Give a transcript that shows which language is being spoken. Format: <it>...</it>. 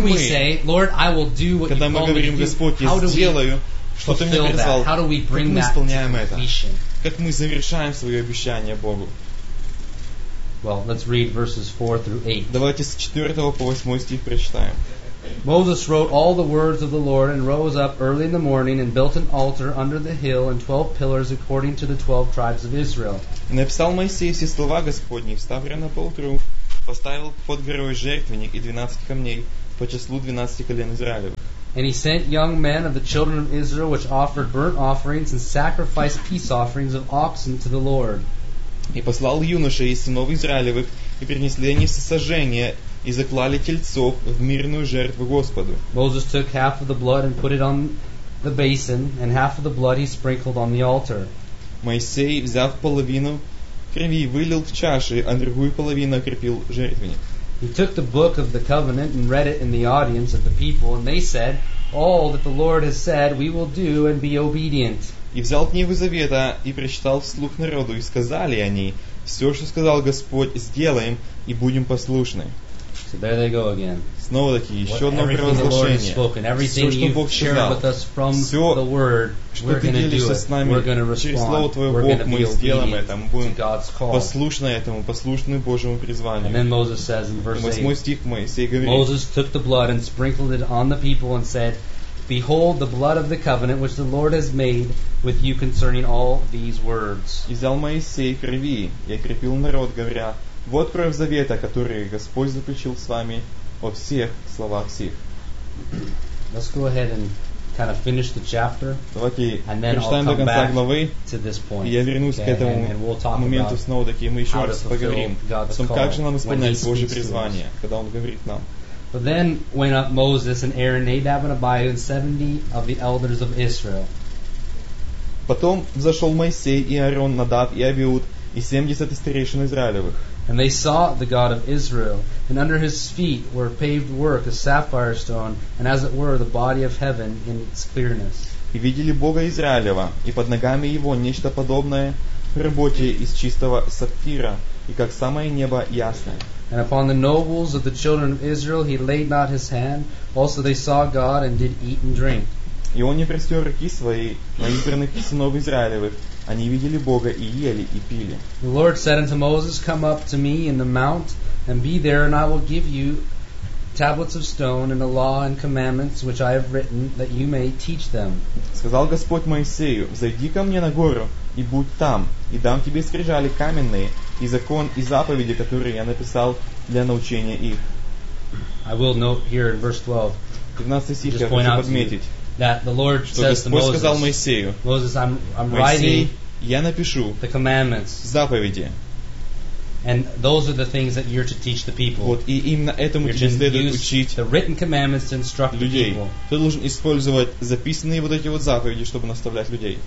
<ru>мы,</ru> <en>say, Lord, I will do what</en> <ru>когда мы говорим, Господь, я сделаю, что Ты мне призвал,</ru> <en>how do we bring</en> <ru>как мы исполняем</ru> <en>that to</en> <ru>это?</ru> <en>Completion?</en> <ru>Как мы завершаем свое обещание Богу?</ru> <en>Well, let's read verses 4 through 8.</en> <ru>Давайте с 4 по 8 стих прочитаем.</ru> <en>Moses wrote all the words of the Lord and rose up early in the morning and built an altar under the hill and 12 pillars according to the 12 tribes of Israel.</en> <ru>Написал Моисей все слова Господни, встав рано по утру, поставил под горой жертвенник и 12 камней, по числу 12 колен Израилевых.</ru> <en>And he sent young men of the children of Israel, which offered burnt offerings and sacrificed peace offerings of oxen to the Lord.</en> <ru>И послал юношей из сынов Израилевых, и принесли они всесожжение, и заклали тельцов в мирную жертву Господу.</ru> <en>Moses took half of the blood and put it on the basin, and half of the blood he sprinkled on the altar.</en> <ru>Моисей, взяв половину крови, вылил в чаши, а другую половину окропил жертвенник.</ru> <en>He took the book of the covenant and read it in the audience of the people, and they said, "All that the Lord has said, we will do and be obedient."</en> <ru>И взял книгу завета и прочитал вслух народу, и сказали они: "Все, что сказал Господь, сделаем и будем послушны."</ru> <en>So there they go again.</en> <ru>Снова таки, еще одно провозглашение. Все, что Бог сказал, все,</ru> <en>the word,</en> <ru>что ты делишься с нами, через слово Твое, Бог, мы сделаем это, мы будем послушны этому, послушны Божьему призванию.</ru> <en>And then Moses says in verse 8,</en> <ru>восьмой стих Моисей говорит:</ru> <en>Moses took the blood and sprinkled it on the people and said, "Behold, the blood of the covenant which the Lord has made with you concerning all these words."</en> <ru>И взял Моисей крови и окропил народ, говоря: Вот кровь завета, который Господь заключил с вами во всех словах сих.</ru> <en>Let's go ahead and kind of finish the chapter.</en> <ru>Давайте прочитаем до конца главы, и я вернусь к этому моменту снова-таки, и мы еще раз поговорим о том, как же нам исполнять Божье призвание, когда Он говорит нам.</ru> <en>But then went up Moses and Aaron, Nadab and Abihu, and 70 of the elders of Israel.</en> <ru>Потом взошел Моисей и Аарон, Надав и Абиуд, и 70 старейшин Израилевых.</ru> <en>And they sought the God of Israel, and under his feet were paved work, a sapphire stone, and as it were, the body of heaven in its clearness.</en> <ru>И видели Бога Израилева, и под ногами его нечто подобное работе из чистого сапфира, и как самое небо ясное.</ru> <en>And upon the nobles of the children of Israel he laid not his hand, also they saw God and did eat and drink.</en> <ru>И он не простер руки свои на избранных сынов Израилевых, они видели Бога и ели и пили.</ru> <en>The Lord said unto Moses, "Come up to me in the mount, and be there, and I will give you tablets of stone and the law and commandments which I have written, that you may teach them."</en> <ru>Сказал Господь Моисею: "Зайди ко мне на гору и будь там, и дам тебе скрижали каменные и закон и заповеди, которые я написал для научения их."</ru> <en>I will note here in verse 12. Just point out</en> <ru>подметить.</ru> <en>That the Lord says to Moses,</en> <ru>Моисею,</ru> <en>Moses, I'm writing the commandments,</en> <ru>заповеди.</ru> <en>And those are the things that you're to teach the people.</en> <ru>Вот, и именно этому</ru> <en>you're</en> <ru>тебе следует учить</ru> <en>the written commandments to instruct</en> <ru>людей.</ru> <en>The people.</en> <ru>Ты должен использовать записанные вот эти вот заповеди, чтобы наставлять людей.</ru>